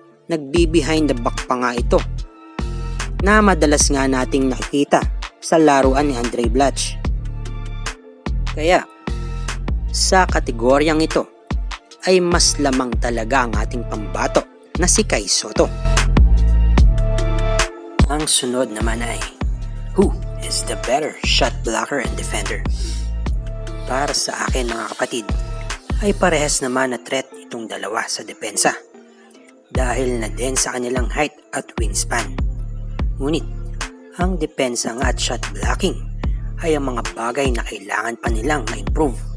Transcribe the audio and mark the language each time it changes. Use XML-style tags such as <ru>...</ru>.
<tl>Nagbi-behind the back pa nga ito na madalas nga nating nakikita sa laruan ni Andray Blatche. Kaya sa kategoryang ito ay mas lamang talaga ang ating pambato na si Kai Sotto. Ang sunod naman ay</tl> <en>who is the better shot blocker and defender?</en> <tl>Para sa akin mga kapatid, ay parehas naman na threat itong dalawa sa depensa dahil na din sa kanilang height at wingspan. Ngunit ang depensa nga at shot blocking ay ang mga bagay na kailangan pa nilang ma-improve.</tl>